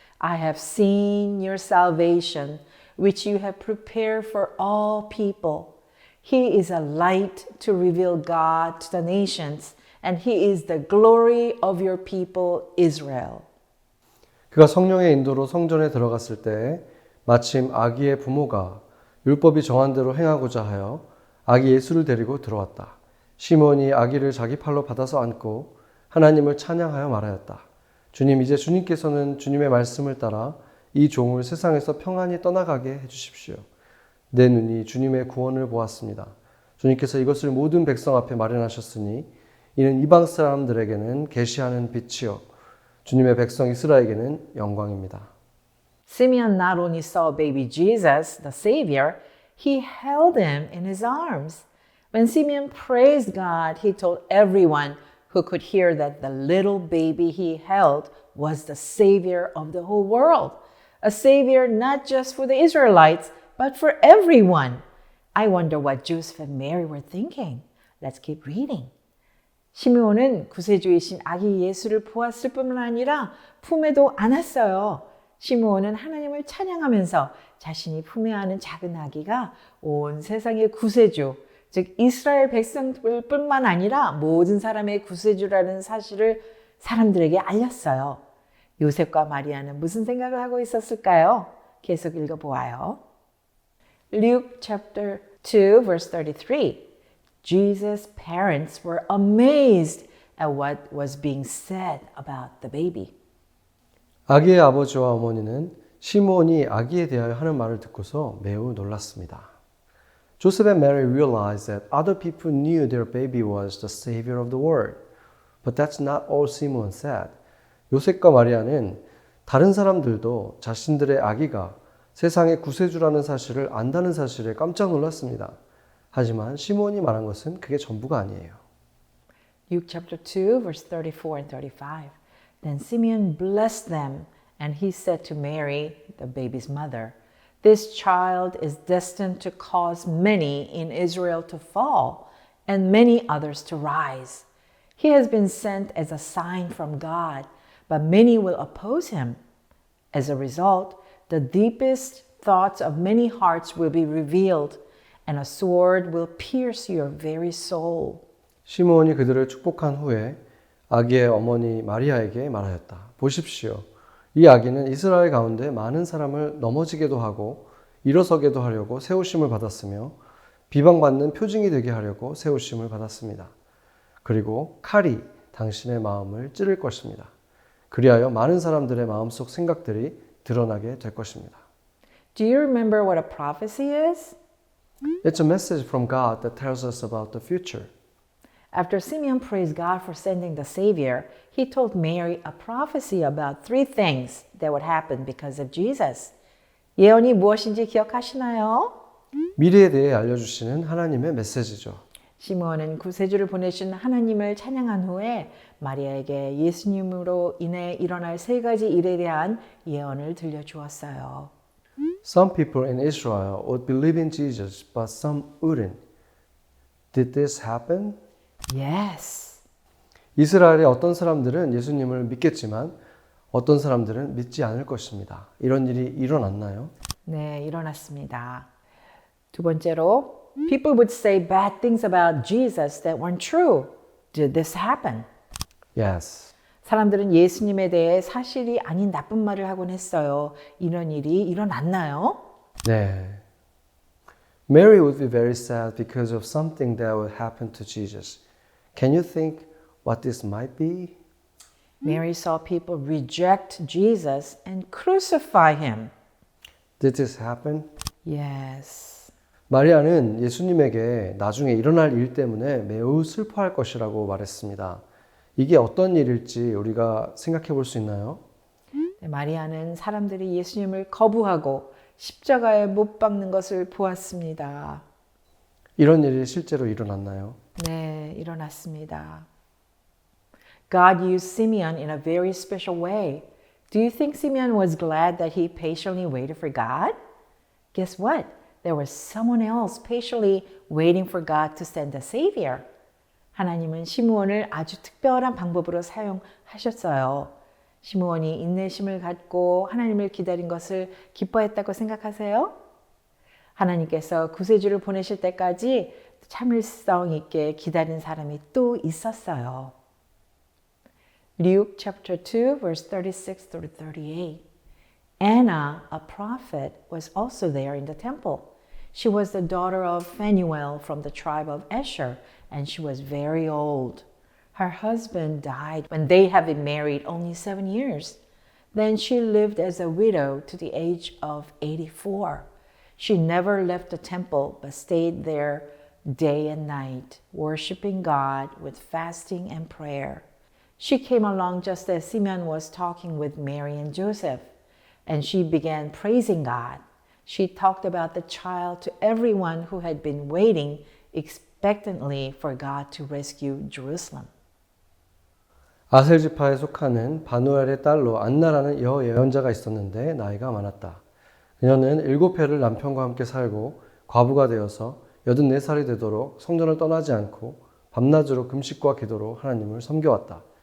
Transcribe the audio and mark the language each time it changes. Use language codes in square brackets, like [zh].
[en] I have seen your salvation, which you have prepared for all people. He is a light to reveal God to the nations, and he is the glory of your people Israel. [ko] 그가 성령의 인도로 성전에 들어갔을 때 마침 아기의 부모가 율법이 정한 대로 행하고자 하여 아기 예수를 데리고 들어왔다. 시몬이 아기를 자기 팔로 받아서 안고 하나님을 찬양하여 말하였다. 주님, 이제 주님께서는 주님의 말씀을 따라 이 종을 세상에서 평안히 떠나가게 해주십시오. 내 눈이 주님의 구원을 보았습니다. 주님께서 이것을 모든 백성 앞에 마련하셨으니 이는 이방 사람들에게는 계시하는 빛이요 주님의 백성 이스라엘에게는 영광입니다. [en] Simeon not only saw baby Jesus, the Savior, he held him in his arms. When Simeon praised God, he told everyone who could hear that the little baby he held was the Savior of the whole world. A Savior not just for the Israelites, but for everyone. I wonder what Joseph and Mary were thinking. Let's keep reading. [ko] 시므온은 구세주이신 아기 예수를 보았을 뿐만 아니라 품에도 안았어요. 시므온은 하나님을 찬양하면서 자신이 품에 안은 작은 아기가 온 세상의 구세주, 즉 이스라엘 백성들뿐만 아니라 모든 사람의 구세주라는 사실을 사람들에게 알렸어요. 요셉과 마리아는 무슨 생각을 하고 있었을까요? 계속 읽어보아요. [en] Luke chapter 2 verse 33. Jesus' parents were amazed at what was being said about the baby. [ko] 아기의 아버지와 어머니는 시므온이 아기에 대하여 하는 말을 듣고서 매우 놀랐습니다. [en] Joseph and Mary realized that other people knew their baby was the savior of the world. But that's not all Simeon said. [ko] 요셉과 마리아는 다른 사람들도 자신들의 아기가 세상의 구세주라는 사실을 안다는 사실에 깜짝 놀랐습니다. 하지만 시므온이 말한 것은 그게 전부가 아니에요. [en] Luke chapter 2 verse 34 and 35. Then Simeon blessed them and he said to Mary, the baby's mother, This child is destined to cause many in Israel to fall and many others to rise. He has been sent as a sign from God, but many will oppose him. As a result, the deepest thoughts of many hearts will be revealed, and a sword will pierce your very soul. [ko] 시므온이 그들을 축복한 후에 아기의 어머니 마리아에게 말하였다. 보십시오. 이 아기는 이스라엘 가운데 많은 사람을 넘어지게도 하고 일어서게도 하려고 세우심을 받았으며 비방받는 표징이 되게 하려고 세우심을 받았습니다. 그리고 칼이 당신의 마음을 찌를 것입니다. 그리하여 많은 사람들의 마음속 생각들이 드러나게 될 것입니다. [en] Do you remember what a prophecy is? It's a message from God that tells us about the future. After Simeon praised God for sending the Savior, he told Mary a prophecy about three things that would happen because of Jesus. [ko] 예언이 무엇인지 기억하시나요? 미래에 대해 알려주시는 하나님의 메시지죠. 시므온은 구세주를 보내신 하나님을 찬양한 후에 마리아에게 예수님으로 인해 일어날 세 가지 일에 대한 예언을 들려주었어요. [en] Some people in Israel would believe in Jesus, but some wouldn't. Did this happen? Yes. [ko] 이스라엘의 어떤 사람들은 예수님을 믿겠지만 어떤 사람들은 믿지 않을 것입니다. 이런 일이 일어났나요? 네, 일어났습니다. 두 번째로, [en] people would say bad things about Jesus that weren't true. Did this happen? Yes. [ko] 사람들은 예수님에 대해 사실이 아닌 나쁜 말을 하곤 했어요. 이런 일이 일어났나요? 네. [en] Mary would be very sad because of something that would happen to Jesus. Can you think what this might be? Mary saw people reject Jesus and crucify him. Did this happen? Yes. [ko] 마리아는 예수님에게 나중에 일어날 일 때문에 매우 슬퍼할 것이라고 말했습니다. 이게 어떤 일일지 우리가 생각해 볼 수 있나요? 네, 마리아는 사람들이 예수님을 거부하고 십자가에 못 박는 것을 보았습니다. 이런 일이 실제로 일어났나요? 네, 일어났습니다. [en] God used Simeon in a very special way. Do you think Simeon was glad that he patiently waited for God? Guess what? There was someone else patiently waiting for God to send a Savior. [ko] 하나님은 시므온을 아주 특별한 방법으로 사용하셨어요. 시므온이 인내심을 갖고 하나님을 기다린 것을 기뻐했다고 생각하세요? 하나님께서 구세주를 보내실 때까지 참을성 있게 기다린 사람이 또 있었어요. [en] Luke chapter 2 verse 36 through 38. Anna, a prophet, was also there in the temple. She was the daughter of Phanuel from the tribe of Asher, and she was very old. Her husband died when they had been married only 7 years. Then she lived as a widow to the age of 84. She never left the temple but stayed there day and night, worshiping God with fasting and prayer. She came along just as Simeon was talking with Mary and Joseph, and she began praising God. She talked about the child to everyone who had been waiting expectantly for God to rescue Jerusalem. [ko] 아셀 지파에 속하는 바누엘의 딸로 안나라는 여예언자가 있었는데 나이가 많았다. 그녀는 7해를 남편과 함께 살고 과부가 되어서 84살이 되도록 성전을 떠나지 않고 밤낮으로 금식과 기도로 하나님을 섬겨왔다.